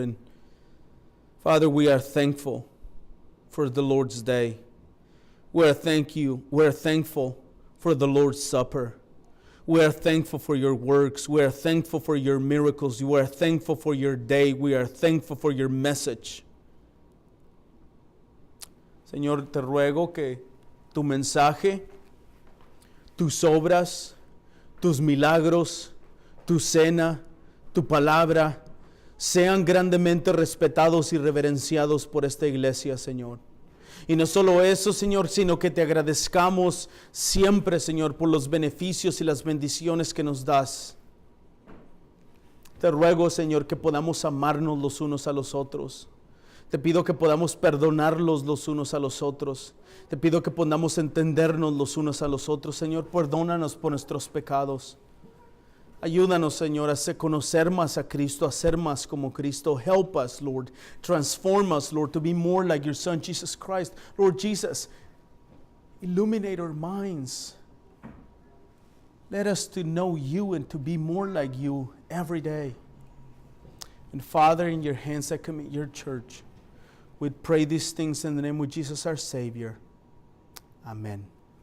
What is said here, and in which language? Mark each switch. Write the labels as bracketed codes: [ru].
[en] And Father, we are thankful for the Lord's day. We are thankful for the Lord's Supper. We are thankful for your works. We are thankful for your miracles. We are thankful for your day. We are thankful for your message. [es] Señor, te ruego que tu mensaje, tus obras, tus milagros, tu cena, tu palabra, sean grandemente respetados y reverenciados por esta iglesia, Señor. Y no solo eso, Señor, sino que te agradezcamos siempre, Señor, por los beneficios y las bendiciones que nos das. Te ruego, Señor, que podamos amarnos los unos a los otros. Te pido que podamos perdonarlos los unos a los otros. Te pido que podamos entendernos los unos a los otros. Señor, perdónanos por nuestros pecados. Ayúdanos, Señor, a conocer más a Cristo, a ser más como Cristo. [en] Help us, Lord. Transform us, Lord, to be more like your Son, Jesus Christ. Lord Jesus, illuminate our minds. Let us to know you and to be more like you every day. And Father, in your hands I commit your church. We pray these things in the name of Jesus, our Savior. Amen.